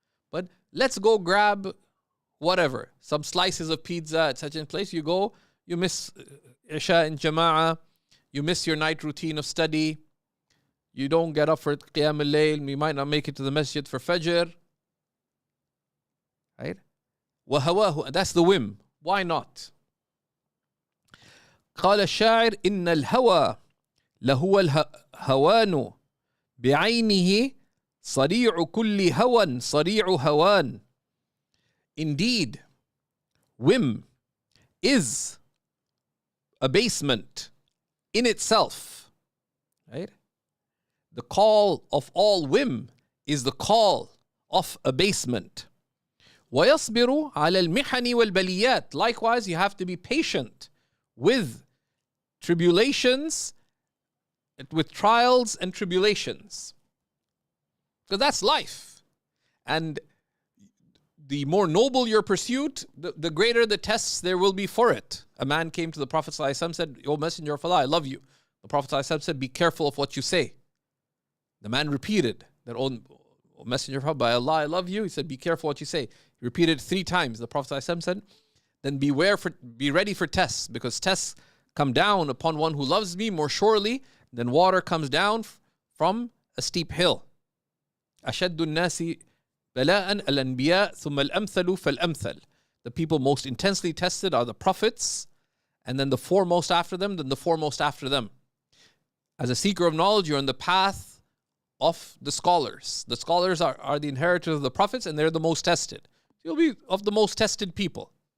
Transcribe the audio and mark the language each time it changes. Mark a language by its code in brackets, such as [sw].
[en] But let's go grab whatever, some slices of pizza at such a place. You go, you miss Isha in Jama'ah, you miss your night routine of study. You don't get up for Qiyam al-Layl, you might not make it to the masjid for Fajr. Right? [ar] وَهَوَاهُ, [en] that's the whim. Why not? [ar] قال الشاعر إن الهوى لهو الهوان بعينه صريع كل هوى صريع هوان. [en] Indeed, whim is abasement in itself. Right? The call of all whim is the call of abasement. [ar] وَيَصْبِرُ عَلَى الْمِحَنِ وَالْبَلِيَّاتِ. [en] Likewise, you have to be patient with tribulations, with trials and tribulations. Because that's life. And the more noble your pursuit, the greater the tests there will be for it. A man came to the Prophet ﷺ and said, O Messenger of Allah, I love you. The Prophet ﷺ said, be careful of what you say. The man repeated that, O Messenger of Allah, by Allah, I love you. He said, be careful what you say. He repeated 3 times. The Prophet ﷺ said, then be ready for tests, because tests come down upon one who loves me more surely than water comes down from a steep hill. [ar] أشد الناس بلاءً الأنبياء ثم الأمثل فالأمثل. [en] The people most intensely tested are the prophets, and then the foremost after them, then the foremost after them. As a seeker of knowledge, you're on the path of the scholars. The scholars are the inheritors of the prophets, and they're the most tested. You'll be of the most tested people.